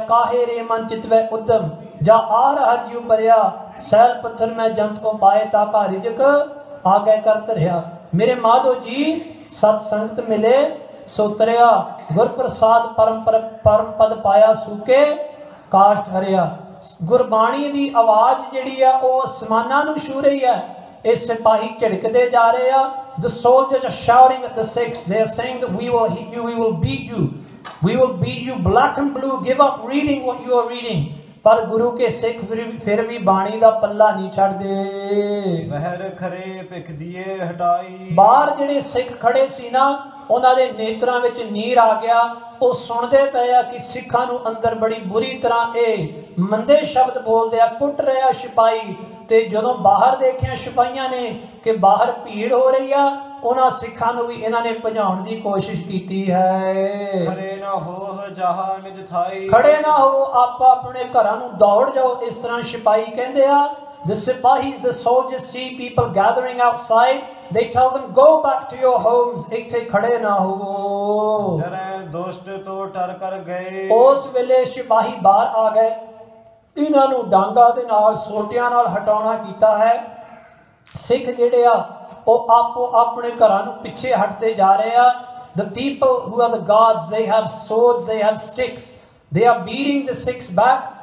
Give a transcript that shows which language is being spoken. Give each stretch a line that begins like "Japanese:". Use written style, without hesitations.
Punjabi: ਕਾਹੇ ਰੇ ਮਨ ਚਿਤਵੈ ਉਦਮ ਜਾ ਆਰ ਹਰ ਜਿਉ ਭਰਿਆ, ਸੈਲ ਪੱਥਰ ਮੈਂ ਜੰਤ ਕੋ ਪਾਏ ਤਾਕਾ ਰਿਜਕ ਆਗੇ ਕਰ ਧਰਿਆ। ਮੇਰੇ ਮਾਧੋ ਜੀ ਸਤ ਸੰਗਤ ਮਿਲੇ ਸੋ ਤਰਿਆ, ਗੁਰ ਪ੍ਰਸਾਦ ਪਰਮ ਪਦ ਪਾਇਆ ਸੂਕੇ ਕਾਸ਼ਟ ਹਰਿਆ। ਗੁਰਬਾਣੀ ਦੀ ਆਵਾਜ਼ ਜਿਹੜੀ ਆ ਉਹ ਅਸਮਾਨਾਂ ਨੂੰ ਛੂ ਰਹੀ ਹੈ। ਇਹ ਸਿਪਾਹੀ ਝਿੜਕਦੇ ਜਾ ਰਹੇ ਆ।
English: The soldiers are shouting at the Sikhs. They are saying that we will hit you, we will beat you, we will beat you black and blue. Give up reading what you are reading.
Punjabi: ਪਰ ਗੁਰੂ ਕੇ ਸਿੱਖ ਫਿਰ ਵੀ ਬਾਣੀ ਦਾ ਪੱਲਾ ਨਹੀਂ ਛੱਡਦੇ। ਵਹਿਰ ਖਰੇ ਭਿਖ ਦੀਏ ਹਟਾਈ। ਬਾਹਰ ਜਿਹੜੇ ਸਿੱਖ ਖੜੇ ਸੀ ਨਾ, ਉਹਨਾਂ ਦੇ ਨੇਤਰਾਂ ਵਿੱਚ ਨੀਰ ਆ ਗਿਆ। ਉਹ ਸੁਣਦੇ ਪਏ ਆ ਕਿ ਸਿੱਖਾਂ ਨੂੰ ਅੰਦਰ ਬੜੀ ਬੁਰੀ ਤਰ੍ਹਾਂ ਇਹ ਮੰਦੇ ਸ਼ਬਦ ਬੋਲਦੇ ਆ, ਕੁੱਟ ਰਿਹਾ ਸਿਪਾਹੀ। ਤੇ ਜਦੋਂ ਬਾਹਰ ਦੇਖਿਆ ਸਿਪਾਹੀਆਂ ਨੇ ਕਿ ਬਾਹਰ ਭੀੜ ਹੋ ਰਹੀ ਆ, ਉਹਨਾਂ ਸਿੱਖਾਂ ਨੂੰ ਵੀ ਇਹਨਾਂ ਨੇ ਭਜਾਉਣ ਦੀ ਕੋਸ਼ਿਸ਼ ਕੀਤੀ ਹੈ। ਖੜੇ ਨਾ ਹੋ ਜਹਾਂ ਨਿਜ ਥਾਈ, ਖੜੇ ਨਾ ਹੋ, ਆਪਾ ਆਪਣੇ ਘਰਾਂ ਨੂੰ ਦੌੜ ਜਾਓ। ਇਸ ਤਰ੍ਹਾਂ ਸਿਪਾਹੀ ਕਹਿੰਦੇ ਆ।
English: The Sipahis, the soldiers, see people gathering outside. They tell them, go back to your homes.
Punjabi: ਇੱਥੇ ਖੜੇ ਨਾ ਹੋ। ਡਰੇ ਦੁਸ਼ਟ ਤੋਂ ਟਰ ਕਰ ਗਏ। ਉਸ ਵੇਲੇ ਸਿਪਾਹੀ ਬਾਹਰ ਆ ਗਏ। ਇਹਨਾਂ ਨੂੰ ਡਾਂਗਾ ਦੇ ਨਾਲ, ਸੋਟਿਆਂ ਨਾਲ ਹਟਾਉਣਾ ਕੀਤਾ ਹੈ। ਸਿੱਖ ਜਿਹੜੇ ਆ ਉਹ ਆਪੋ ਆਪਣੇ ਘਰਾਂ ਨੂੰ ਪਿੱਛੇ ਹਟਦੇ ਜਾ ਰਹੇ ਆ।
English: The people who are the guards, they have swords, they have sticks. They are beating the Sikhs back.